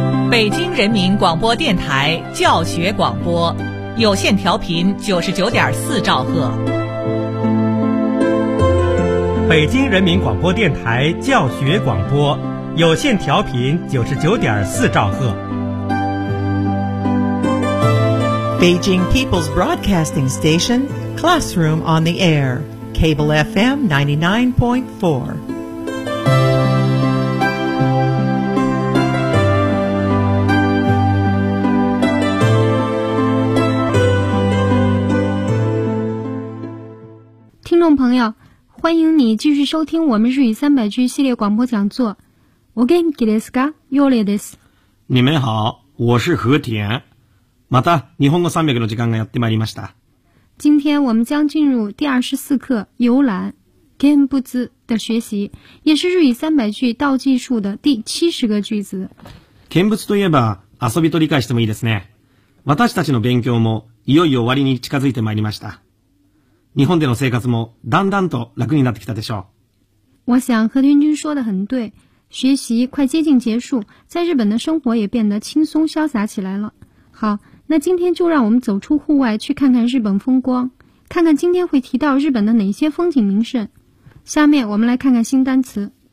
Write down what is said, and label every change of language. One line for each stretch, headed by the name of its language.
Chinese: 北京人民广播电台教学广播，有线调频99.4兆赫。北京人民广播电台教学广播，有线调频99.4兆赫。
English: Beijing People's Broadcasting Station, Classroom on the Air, Cable FM 99.4.
Chinese: Listeners, 朋友，欢迎你继续收听我们日语三百句系列广播讲座。
Japanese: お元気ですか？よろしいです。
Chinese: 你们好，我是和田。
Japanese: また日本語300の時間がやってまいりました。
Chinese: 今天我们将进入第24课游覧見物的学习，也是日语300句倒计数的第70个句子。
Japanese: 見物といえば遊びと理解してもいいですね。私たちの勉強もいよいよ終わりに近づいてまいりました。日本での生活もだんだんと楽になってきたでしょう。
Chinese: 我想和田君说的很对，学习快接近结束，在日本的生活也变得轻松潇洒起来了。好，那今天就让我们走出户外，去看看日本风光，看看今天会提到日本的哪些风景名胜。下面我们来看看新单词。